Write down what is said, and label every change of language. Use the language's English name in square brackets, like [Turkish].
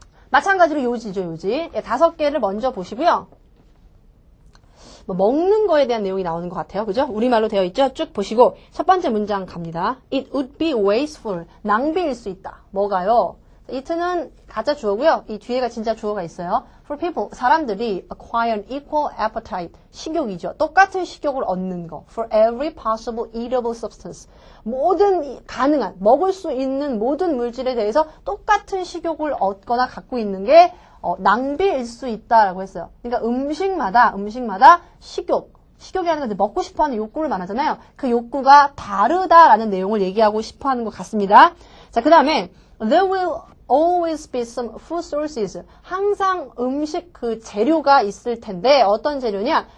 [Korean] 마찬가지로 요지죠, 요지. 5개를 먼저 보시고요. 뭐 먹는 거에 대한 내용이 나오는 것 같아요. 그죠? 우리말로 되어 있죠? 쭉 보시고 첫 번째 문장 갑니다. [English] It would be wasteful. [Korean] 낭비일 수 있다. 뭐가요? it는 가짜 주어고요. 이 뒤에가 진짜 주어가 있어요. [English] For people, [Korean] 사람들이 [English] acquire an equal appetite, [Korean] 식욕이죠. 똑같은 식욕을 얻는 거. [English] For every possible eatable substance. [Korean] 모든 가능한, 먹을 수 있는 모든 물질에 대해서 똑같은 식욕을 얻거나 갖고 있는 게 낭비일 수 있다라고 했어요. 그러니까 음식마다 식욕이라는 건 먹고 싶어하는 욕구를 말하잖아요. 그 욕구가 다르다라는 내용을 얘기하고 싶어하는 것 같습니다. 자, 그 다음에 [English] there will always be some food sources. [Korean] 항상 음식 그 재료가 있을 텐데 어떤 재료냐?